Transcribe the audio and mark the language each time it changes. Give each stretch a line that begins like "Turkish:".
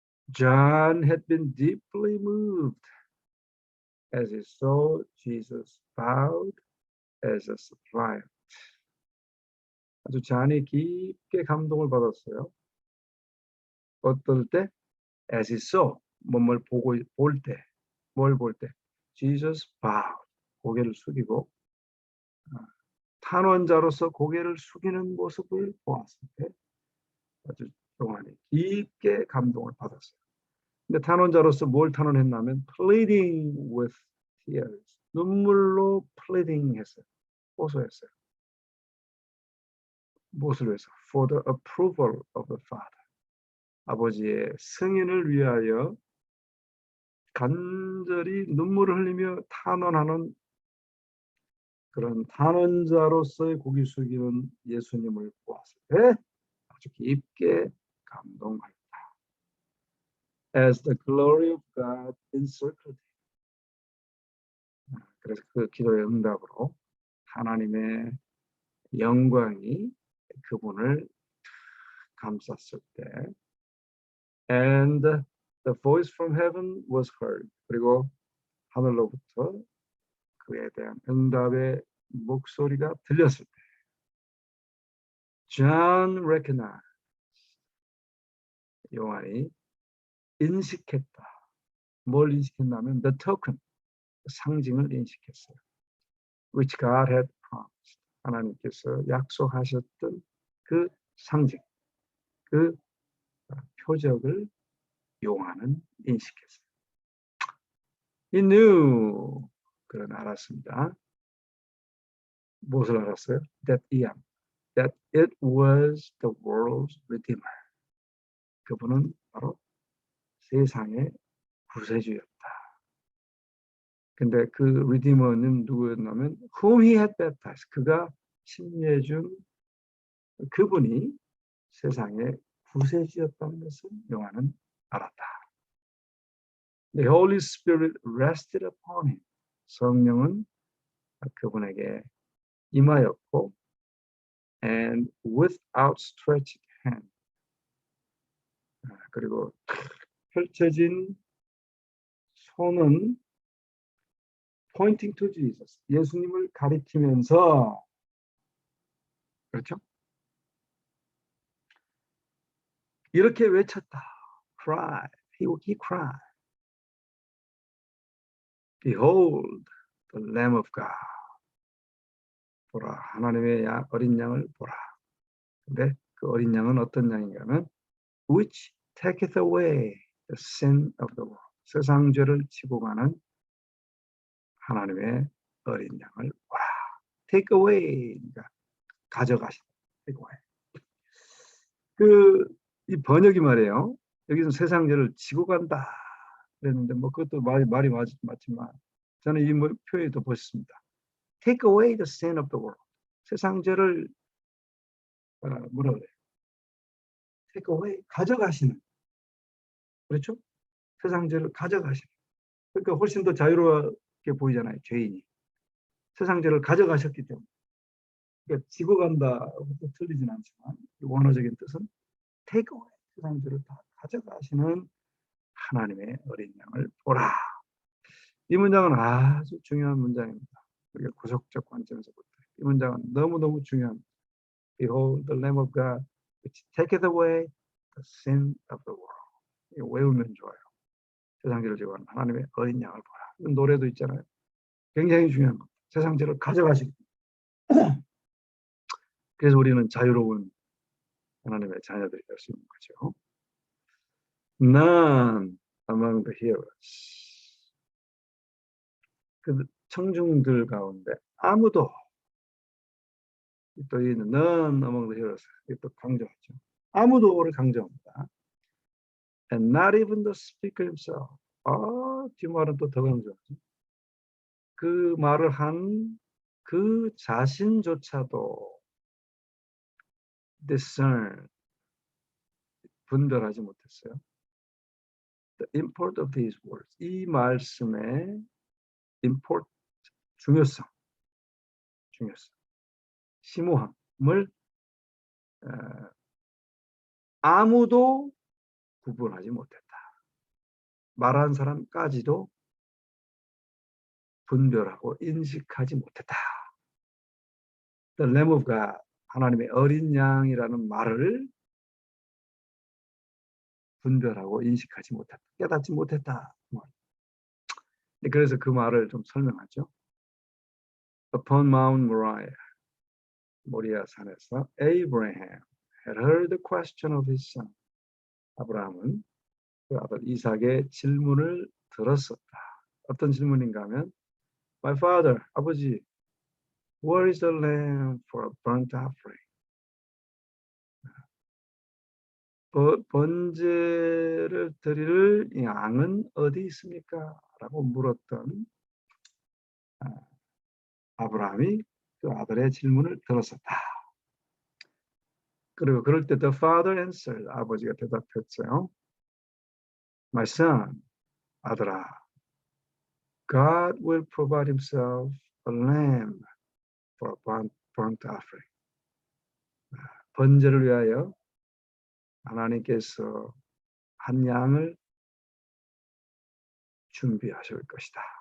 English: John had been deeply moved as he saw Jesus bowed as a suppliant.
Korean: 아주 잔이 깊게 감동을 받았어요. 어떨 때?
English: As he saw,
Korean: 뭘 볼 때?
English: Jesus bowed,
Korean: 고개를 숙이고 탄원자로서 고개를 숙이는 모습을 보았을 때 아주 요한이 깊게 감동을 받았어요. 근데 탄원자로서 뭘 탄원했냐면
English: pleading with tears,
Korean: 눈물로 pleading 했어요. 호소했어요. 무엇을 위해서?
English: For the approval of the Father.
Korean: 아버지의 승인을 위하여 간절히 눈물을 흘리며 탄원하는 그런 탄원자로서의 고개 숙이는 예수님을 보았을 때 아주 깊게 감동하였다.
English: As the glory of God encircled him.
Korean: 그래서 그 기도의 응답으로 하나님의 영광이 그분을 감쌌을 때
English: and the voice from heaven was heard.
Korean: 그리고 하늘로부터 그에 대한 응답의 목소리가 들렸을 때
English: John recognized
Korean: 요한이 인식했다. 뭘 인식했냐면
English: the token,
Korean: 상징을 인식했어요.
English: Which God had promised.
Korean: 하나님께서 약속하셨던 그 상징, 그 표적을 요한은 인식했어요.
English: He knew,
Korean: 그는 알았습니다. 무엇을 알았어요?
English: That it was the world's redeemer.
Korean: 그분은 바로 세상의 구세주였다. 근데 그 redeemer는 누구였냐면
English: whom he had baptized.
Korean: 그가 침례 준 그분이 세상의 구세주였다는 것을 요한은 알았다.
English: The Holy Spirit rested upon him.
Korean: 성령은 그분에게 임하였고,
English: and with outstretched hand,
Korean: 그리고 펼쳐진 손은
English: pointing to Jesus,
Korean: 예수님을 가리키면서, 그렇죠? 이렇게 외쳤다.
English: Cry. He cried. Behold the Lamb of God.
Korean: 보라, 하나님의 어린 양을 보라. 근데 그 어린 양은 어떤 양인가면
English: which taketh away the sin of the world.
Korean: 세상 죄를 지고 가는 하나님의 어린 양을 보라.
English: Take away.
Korean: 그러니까 가져가신다.
English: Take away.
Korean: 이 번역이 말이에요. 여기서 세상 죄를 지고 간다 그랬는데 뭐 그것도 말이 맞지만 저는 이 표현도 보셨습니다.
English: Take away the sin of the world.
Korean: 세상 죄를 뭐라 그래요?
English: Take away,
Korean: 가져가시는. 그렇죠? 세상 죄를 가져가시는. 그러니까 훨씬 더 자유롭게 보이잖아요. 죄인이. 세상 죄를 가져가셨기 때문에. 그러니까 지고 간다고 틀리진 않지만 원어적인 뜻은
English: take away,
Korean: 세상 죄를 다 가져가시는 하나님의 어린 양을 보라. 이 문장은 아주 중요한 문장입니다. 우리가 구속적 관점에서부터 이 문장은 너무너무 중요합니다.
English: Behold the Lamb of God which taketh away the sin of the world.
Korean: 이거 외우면 좋아요. 세상 죄를 지고 가는 하나님의 어린 양을 보라. 노래도 있잖아요. 굉장히 중요한 겁니다. 세상 죄를 가져가시기. 그래서 우리는 자유로운 하나님의 자녀들이 될 수 있는 거죠.
English: None among the hearers.
Korean: 그 청중들 가운데 아무도, 또 이
English: none among the hearers,
Korean: 또 강조하죠. 아무도를 강조합니다.
English: And not even the speaker himself.
Korean: 뒷말은 또 더 강조하죠. 그 말을 한 그 자신조차도
English: discern,
Korean: 분별하지 못했어요.
English: The import of these words.
Korean: 이 말씀의
English: import,
Korean: 중요성, 심오함을 아무도 구분하지 못했다. 말한 사람까지도 분별하고 인식하지 못했다.
English: The Lamb of God,
Korean: 하나님의 어린 양이라는 말을 분별하고 인식하지 못했다. 깨닫지 못했다. 그래서 그 말을 좀 설명하죠.
English: Upon Mount Moriah,
Korean: 모리아 산에서
English: Abraham had heard the question of his son.
Korean: 아브라함은 그 아들 이삭의 질문을 들었었다. 어떤 질문인가 하면
English: My father,
Korean: 아버지,
English: where is the lamb for a burnt offering?
Korean: 번제를 드릴 양은 어디 있습니까? 라고 물었던 아브라함이 그 아들의 질문을 들었었다. 그리고 그럴 때
English: the father answered,
Korean: 아버지가 대답했어요.
English: My son,
Korean: 아들아,
English: God will provide himself a lamb for a burnt offering.
Korean: 번제를 위하여 하나님께서 한 양을 준비하실 것이다.